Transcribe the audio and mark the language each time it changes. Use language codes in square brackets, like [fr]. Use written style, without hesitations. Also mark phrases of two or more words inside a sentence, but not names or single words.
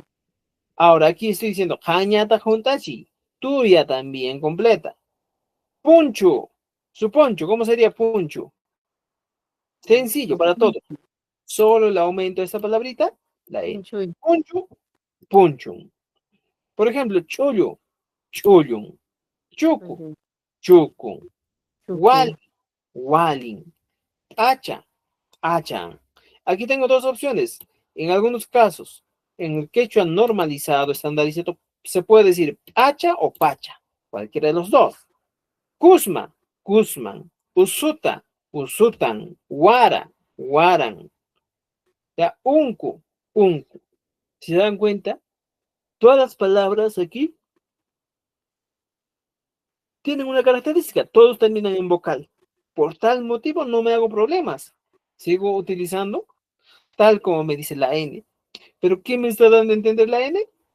[es] Ahora aquí estoy diciendo, [qu] Hañata Juntachi, [es] tuya también completa. Puncho, su poncho, ¿cómo sería puncho? Sencillo para todos. Solo el aumento de esta palabrita, la E. [qu] Puncho, punchum. [es] Por ejemplo, [qu] chollo, chollum. Chucu, chucum. Wal, walin. Hacha, hachan. [es] Aquí tengo dos opciones. En algunos casos, en el quechua normalizado, estandarizado, se puede decir hacha o pacha, cualquiera de los dos. [qu] Cusma, cusman. Usuta, usutan. Guara, guaran. Ya, uncu, uncu. [es] Si se dan cuenta, todas las palabras aquí tienen una característica, todos terminan en vocal. Por tal motivo no me hago problemas. Sigo utilizando tal como me dice la N. ¿Pero qué me está dando a entender la N?